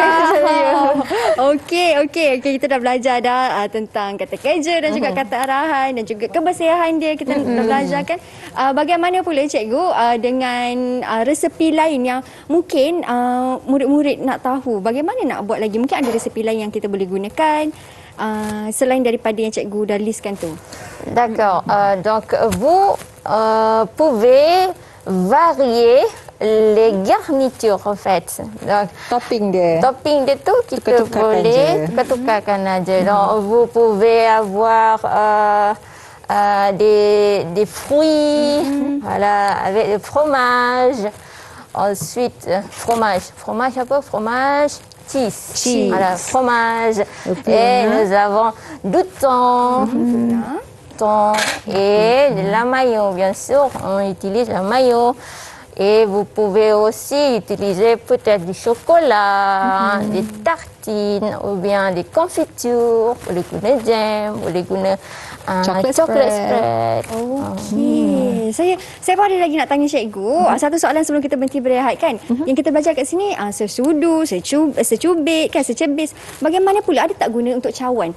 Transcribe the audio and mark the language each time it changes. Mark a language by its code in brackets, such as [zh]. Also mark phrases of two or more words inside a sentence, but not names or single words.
[ms] Okey, kita dah belajar dah tentang kata kerja dan juga kata arahan dan juga kebersihan dia kita dah belajar kan. Bagaimana pula cikgu dengan resepi lain yang mungkin murid-murid nak tahu bagaimana nak buat lagi, mungkin ada resepi lain yang kita boleh gunakan selain daripada yang cikgu dah listkan tu. [fr] D'accord. Donc, vous pouvez varier les garnitures en fait. Donc, [ms] topping dia. topping dia tu kita Tukar-tukarkan boleh je. tukar-tukarkan aja. [fr] Donc, vous pouvez avoir des fruits, voilà, avec le fromage. Ensuite, fromage apa? Fromage cheese. Voilà, fromage. Et nous avons du thon. Thon et de la mayo, bien sûr. On utilise la mayo. Et vous pouvez aussi utiliser peut-être du chocolat, des tartines ou bien des confitures. [ms] Boleh guna jam, boleh guna [en] Chocolate chocolate spread. spread. [ms] Okey. Saya pun ada lagi nak tanya cikgu. Satu soalan sebelum kita berhenti berehat kan. Yang kita belajar kat sini sesudu, secubit kan, secebis. Bagaimana pula ada tak guna untuk cawan?